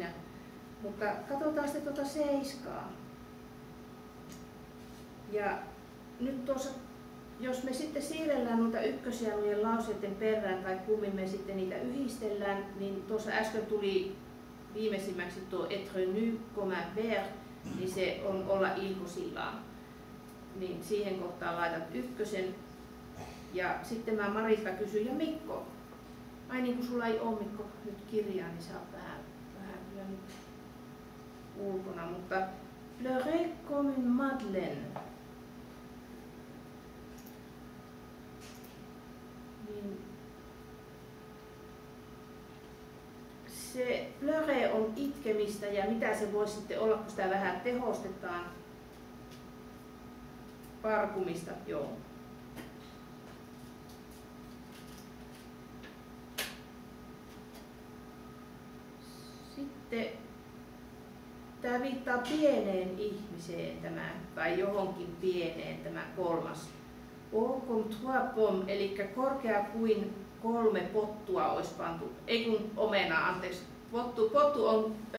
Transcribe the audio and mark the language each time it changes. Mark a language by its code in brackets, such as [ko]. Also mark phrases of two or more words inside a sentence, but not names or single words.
[fi] Mutta katsotaan sitten tuota 7. Ja nyt tuossa, jos me sitten siirrellään noita ykkösjalujen lauseiden perään tai kummin me sitten niitä yhdistellään, niin tuossa äsken tuli viimeisimmäksi tuo [fr] être nu comme un verbe, [fi] niin se on olla ilkosillaan. Niin siihen kohtaan laitat ykkösen. Ja sitten mä Marita kysyin, ja Mikko, ai niin kuin sulla ei ole Mikko nyt kirjaa, niin sä oot vähän kyllä nyt ulkona, mutta [fr] pleurer comme une madeleine. [fi] Niin se pleurer on itkemistä ja mitä se voisi sitten olla, kun sitä vähän tehostetaan. Parkumista, joo. Sitten tämä viittaa pieneen ihmiseen tämä, tai johonkin pieneen tämä 3. [fr] Haut comme 3 pommes, [fi] eli korkea kuin 3 pottua olisi pantu, ei kun omenaa, anteeksi. Pottu on